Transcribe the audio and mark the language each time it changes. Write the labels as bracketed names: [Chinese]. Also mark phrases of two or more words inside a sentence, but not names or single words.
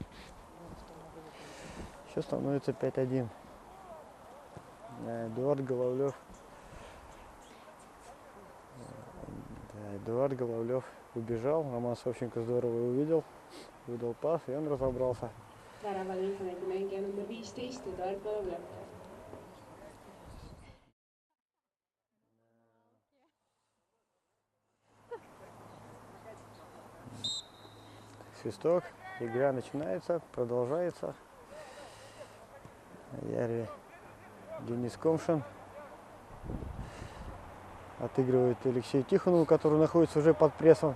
[Russian] Сейчас становится 5-1. Эдуард Головлев. Да, Эдуард Головлев убежал. Роман Савченко здорово его увидел. Выдал пас, и он разобрался. [Estonian] Väraval Infoneti mängija number 15 Eduard Головлев. [Russian] Свисток. Игра начинается, продолжается. Яри Денис Комшин отыгрывает Алексею Тихонову, который находится уже под прессом.